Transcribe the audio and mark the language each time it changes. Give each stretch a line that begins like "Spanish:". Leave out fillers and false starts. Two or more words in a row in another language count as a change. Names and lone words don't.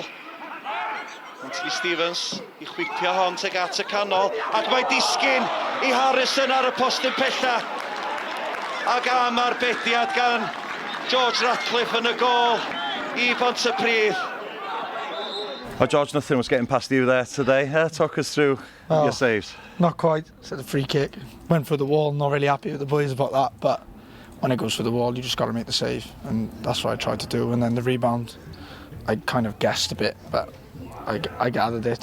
Welsh: Anthony Stevens i chwipio hon tuag at y canol. Ac mae disgyn i Harrison ar y postyn pella. Ac am arbediad gan George Ratcliffe yn y gol i Pontypridd.
English: Oh, George, nothing was getting past you there today. Talk us through your saves. Not quite. It's a free kick. Went for the wall, not really happy with the boys about that, but when it goes for the wall, you just got to make the save, and that's what I tried to do. And then the rebound, I kind of guessed a bit, but I gathered it.